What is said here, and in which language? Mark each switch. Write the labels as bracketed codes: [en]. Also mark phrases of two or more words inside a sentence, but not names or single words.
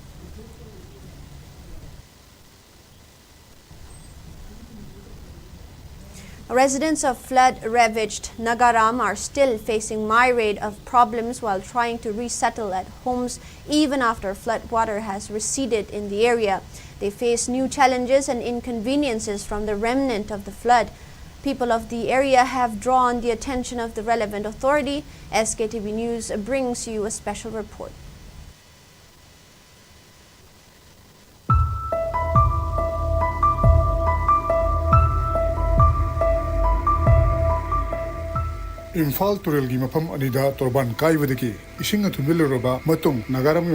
[en] Residents of flood-ravaged Nagaram are still facing myriad of problems while trying to resettle at homes even after flood water has receded in the area. They face new challenges and inconveniences from the remnant of the flood. People of the area have drawn the attention of the relevant authority. SKTV News brings you a special report. [mni] Imphal turelgi mafam anida torban kaibadiki ising athunbiloroba matung nagarami